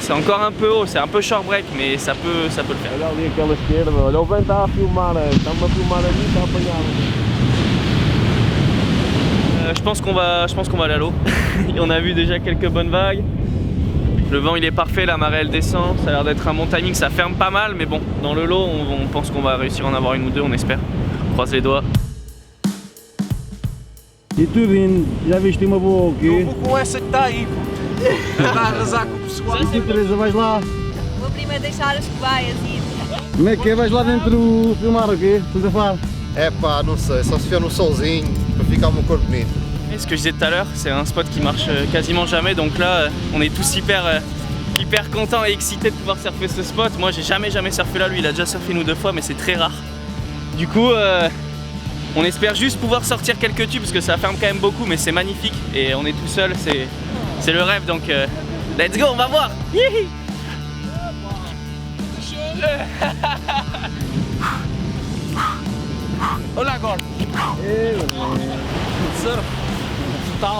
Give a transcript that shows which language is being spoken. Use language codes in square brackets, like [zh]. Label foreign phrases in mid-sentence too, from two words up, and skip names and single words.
[fr] C'est encore un peu haut, c'est un peu [en] short break, [fr] mais ça peut le faire. Je pense qu'on va aller à l'eau. On a vu déjà quelques bonnes vagues. Le vent il est parfait, la marée elle descend. Ça a l'air d'être un bon timing, ça ferme pas mal, mais bon, dans le lot on pense qu'on va réussir à en avoir une ou deux, on espère. On croise les doigts. [pt] E tu, Vini, já viste uma boa aqui? Eu vou com essa que está aí, pô. Está a arrasar com o pessoal. E tu, Teresa, vais lá? Vou primeiro deixar as cobaias ir. Como é que é? Vais lá dentro filmar o quê? Fotografar? É pá, não sei, só se for no solzinho para ficar o meu corpo bonito. [fr] Et ce que je disais tout à l'heure, c'est un spot qui marche quasiment jamais, donc là on est tous hyper contents et excités de pouvoir surfer ce spot. Moi j'ai jamais surfé là, lui il a déjà surfé une ou deux fois, mais c'est très rare. Du coup on espère juste pouvoir sortir quelques tubes parce que ça ferme quand même beaucoup, mais c'est magnifique et on est tout seul, c'est le rêve, donc [en] let's go, [fr] on va voir. [pt] Olha agora. Surf. Total.